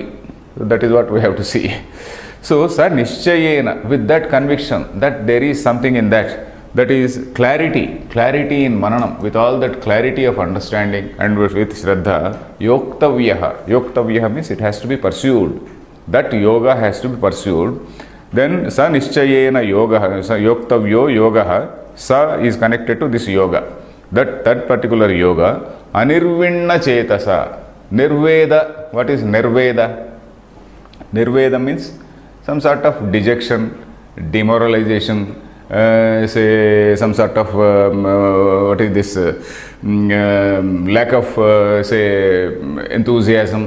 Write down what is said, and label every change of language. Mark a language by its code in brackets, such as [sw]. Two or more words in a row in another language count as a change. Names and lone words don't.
[en] So that is what we have to see. So [sa] sa nischayena, [en] with that conviction that there is something in that is clarity in mananam, with all that clarity of understanding and with shraddha, yoktavyaha means it has to be pursued. That yoga has to be pursued. [sa] Then sa nischayena yoga, sa yoktavyo yoga, sa [en] is connected to this yoga. That particular yoga, [sa] anirvinna chetasa, nirveda. [en] What is nirveda? Nirveda means some sort of dejection, demoralization, say some sort of what is this lack of say enthusiasm.